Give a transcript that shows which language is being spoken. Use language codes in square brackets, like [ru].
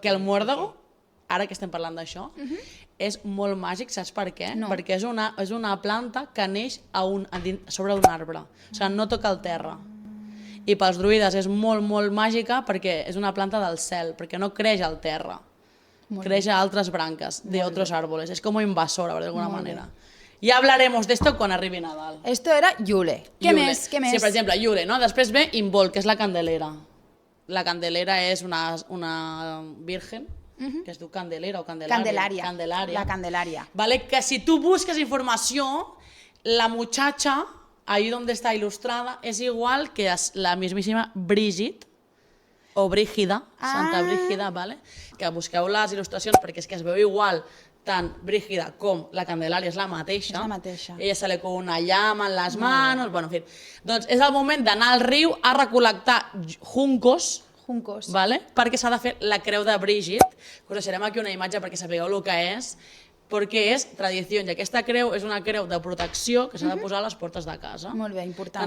[ca] Que el muòrdego, ara que estem parlant d'això, és molt màgic, saps per què? No. Perquè és una planta que neix sobre un arbre, o sigui, no toca el terra. I pels druides és molt, molt màgica perquè és una planta del cel, perquè no creix al terra. creix a altres branques [es] de otros árboles. Es como invasora, de alguna manera. Ya hablaremos de esto [ca] quan arribi Nadal. [es] Esto era Yule. [ca] Què més? Què més? Sí, per exemple, Yule, no? Després ve Invol, que és la Candelera. La Candelera és una virgen, que es diu Candelera o Candelària. Candelària. La Candelària. [es] Vale? Que si tu busques informació, la muchacha, ahí donde está ilustrada, es igual que la mismísima Brigitte, o Brígida, Santa Brígida, ¿vale? [ca] Que busqueu les il·lustracions perquè és que es veu igual tant Brígida com la Candelària és la mateixa. És la mateixa. [es] Ella sale con una llama en les manos, bueno, en fi. [ca] Doncs és el moment d'anar al riu a recol·lectar juncos, vale? Perquè s'ha de fer la creu de Brígid. Us deixarem aquí una imatge perquè sapigueu el que és, perquè és tradició, i aquesta creu és una creu de protecció que s'ha de posar a les portes de casa. Molt bé, important.